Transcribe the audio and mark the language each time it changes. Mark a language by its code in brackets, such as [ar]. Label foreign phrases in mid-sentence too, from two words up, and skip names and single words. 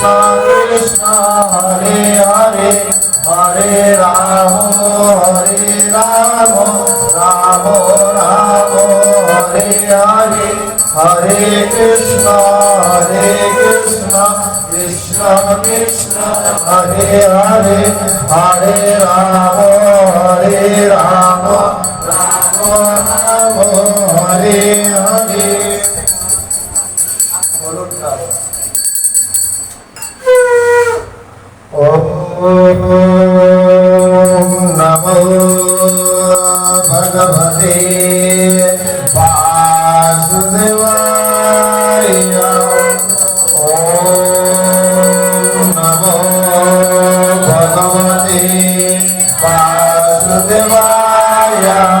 [sa] কৃষ্ণ হরে হরে হরে রাম রাম রাম হরে হরে হরে কৃষ্ণ কৃষ্ণ কৃষ্ণ হরে হরে হরে রাম রাম রাম হরে হরে। [bn] বলুন না। [sa] ওম নমো ভগবতে বাসুদেবায়। ওম নমো ভগবতে বাসুদেবায়।